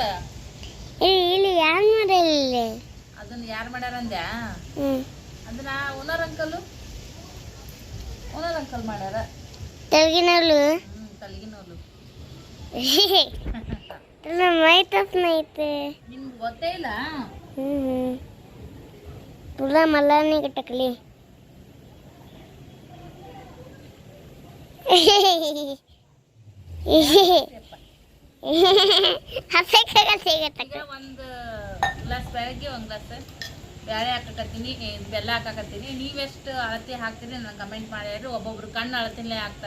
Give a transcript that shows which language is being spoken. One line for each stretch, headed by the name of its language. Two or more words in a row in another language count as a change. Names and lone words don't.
Kannada: ಇಲ್ಲಿ ಯಾರು ಮಾಡಲ್ಲ ಇಲ್ಲಿ. ಅದನ್ನ ಯಾರು ಮಾಡ್ಯಾರ ಅಂದ್ಯಾ? ಅದನ್ನ ಓನರ್ ಅಂಕಲ್ ಮಾಡ್ಯಾರ. ತೆಲುಗಿನವ್ರು. ತಲಗಿನವ್ರು. ಮೈ ತಪ್ಪನ ಐತೆ. ನಿಮ್ಗೆ ಗೊತ್ತೇ ಇಲ್ಲ?
Marathi: तुला मला नाही टकली.
Kannada: ಒಂದು ಗ್ಲಾಸ್ ಬೆಳಗ್ಗೆ ಒಂದು ಗ್ಲಾಸ್ ಬೇಳೆ ಹಾಕಕತ್ತೀನಿ, ಬೆಲ್ಲ ಹಾಕಕತ್ತೀನಿ. ನೀವೆಷ್ಟು ಅಳತಿ ಹಾಕ್ತೀರಿ ನನಗೆ ಕಮೆಂಟ್ ಮಾಡಿ. ಒಬ್ಬೊಬ್ರು ಕಣ್ಣು ಅಳತಿಲೇ ಹಾಕ್ತಾರ.